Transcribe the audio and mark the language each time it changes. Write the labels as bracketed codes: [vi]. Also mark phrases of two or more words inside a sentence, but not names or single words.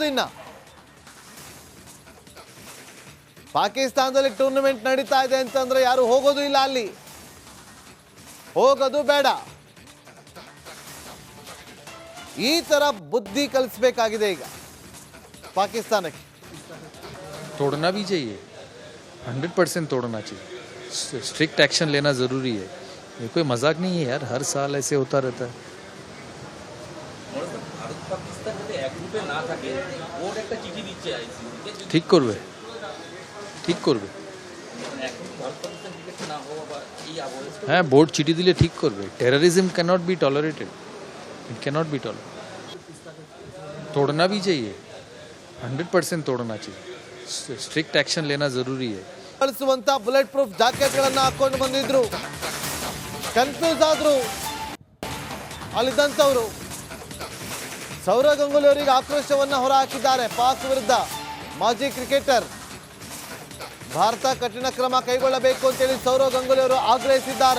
[kn] ಇನ್ನು ಪಾಕಿಸ್ತಾನದಲ್ಲಿ ಟೂರ್ನಮೆಂಟ್ ನಡೀತಾ ಇದೆ ಅಂತಂದ್ರೆ ಯಾರು ಹೋಗೋದು ಇಲ್ಲ, ಅಲ್ಲಿ ಹೋಗೋದು ಬೇಡ. ಈ ತರ ಬುದ್ಧಿ ಕಲಿಸಬೇಕಾಗಿದೆ ಈಗ ಪಾಕಿಸ್ತಾನಕ್ಕೆ. [hi] तोड़ना भी चाहिए, 100% तोड़ना चाहिए। [en] strict action [hi] लेना ज़रूरी है। ये कोई मजाक नहीं है यार, हर साल ऐसे होता रहता है। [bn] ভারত পাকিস্তান যাতে এক গ্রুপে না থাকে বোর্ড একটা চিঠি দিচ্ছে আইসিসিকে ঠিক করবে, ঠিক করবে। এখন ভারত পাকিস্তান ক্রিকেট না হওয়া বা এই আবহাওয়া হ্যাঁ, বোর্ড চিঠি দিলে ঠিক করবে। [en] Terrorism cannot be tolerated, it cannot be tolerated. [hi] तोड़ना भी चाहिए, 100% तोड़ना चाहिए। [en] strict action [hi] लेना ज़रूरी है। [kn] ಬಳಸುವಂತ [en] bullet proof [kn] ಜಾಕೆಟ್ಗಳನ್ನ ಹಾಕೊಂಡು ಬಂದಿದ್ರು, ಕನ್ಫ್ಯೂಸ್ ಆದ್ರು ಅಲ್ಲಿದ್ದಂಥವ್ರು. ಸೌರವ್ ಗಂಗೂಲಿ ಅವರಿಗೆ ಆಕ್ರೋಶವನ್ನ ಹೊರಹಾಕಿದ್ದಾರೆ ಪಾಕ್ ವಿರುದ್ಧ. ಮಾಜಿ ಕ್ರಿಕೆಟರ್, ಭಾರತ ಕಠಿಣ ಕ್ರಮ ಕೈಗೊಳ್ಳಬೇಕು ಅಂತೇಳಿ ಸೌರವ್ ಗಂಗೂಲಿ ಅವರು ಆಗ್ರಹಿಸಿದ್ದಾರೆ.